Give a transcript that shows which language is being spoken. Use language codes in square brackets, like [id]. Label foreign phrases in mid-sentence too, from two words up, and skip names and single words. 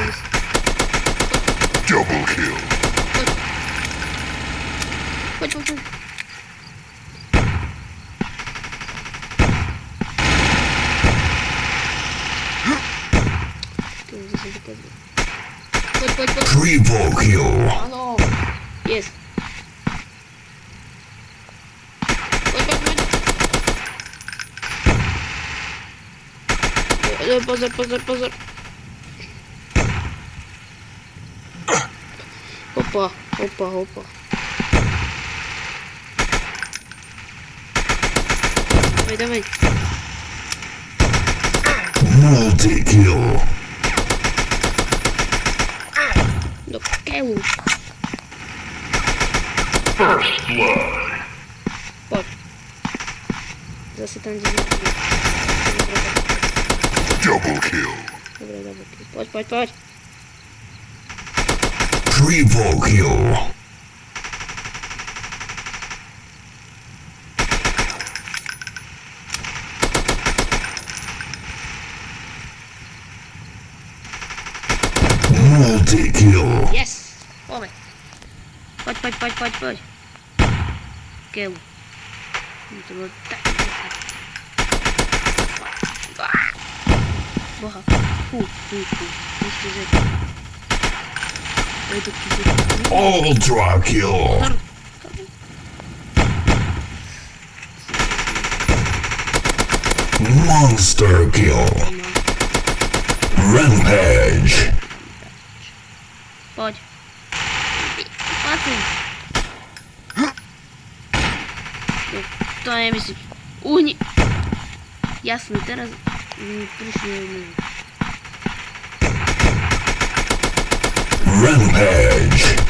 [en] Double kill. [sk] Poď. Poď. [en] Triple kill. [sk] Áno. Yes. Pozor. Opa. [ru] Давай. [en] Multi-kill. [sk] Do keľu. [en] First blood. [sk] Poď. Zase tam, kde [en] Double kill. [sk] Dobre, [en] double kill. [sk] Poď. [en] Triple kill. Multi-kill. Yes! [sk] Poďme. Poď. Kill. To bolo tak. Boha. Myslím, že... [en] Ultra kill. Monster kill. Rampage. [sk] Poď. To nemyslím. Uhni. Jasne, teraz prišli. [en] Rampage.